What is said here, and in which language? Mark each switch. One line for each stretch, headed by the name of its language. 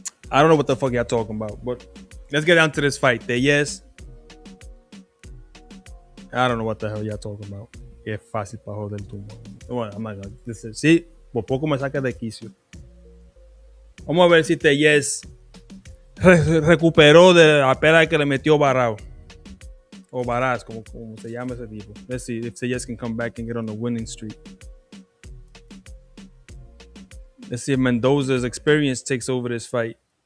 English: I don't know what the fuck y'all talking about, but let's get down to this fight. Yes. I don't know what the hell y'all talking about.
Spanish: Qué fácil para joder tú. Bueno,
English: I'm not gonna listen.
Spanish: Sí, por poco me saca de quicio. Vamos a ver si Yes recuperó de la pela que le metió Barao. O Baraz, como se llama ese tipo.
English: Let's see if Yes can come back and get on the winning streak. Let's see if Mendoza's experience takes over this fight.